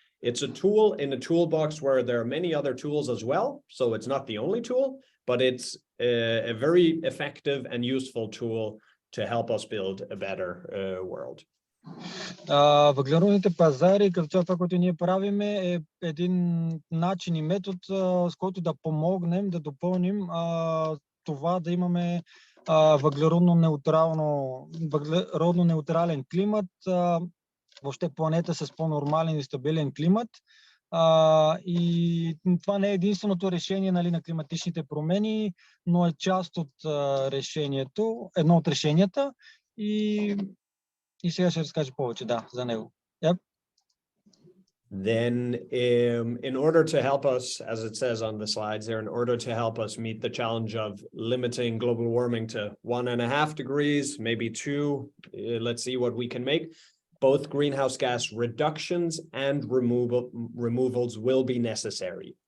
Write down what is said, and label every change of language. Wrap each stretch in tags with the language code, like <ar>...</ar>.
<en>It's a tool in a toolbox where there are many other tools as well. So it's not the only tool, but it's a very effective and useful tool to help us build a better world.</en> <bg>Въглеродните пазари, като това, което ние правим, е един начин и метод, с който да помогнем, да допълним това да имаме въглеродно неутрален климат, въобще планета с по-нормален и стабилен климат. И това не е единственото решение на климатичните промени, но е част от решението, едно от решенията. И сега ще разкажа повече за него.</bg> <en>Yep. Then in order to help us, as it says on the slides there, in order to help us meet the challenge of limiting global warming to 1.5 degrees, maybe 2, let's see what we can make. Both greenhouse gas reductions and removals will be necessary.</en>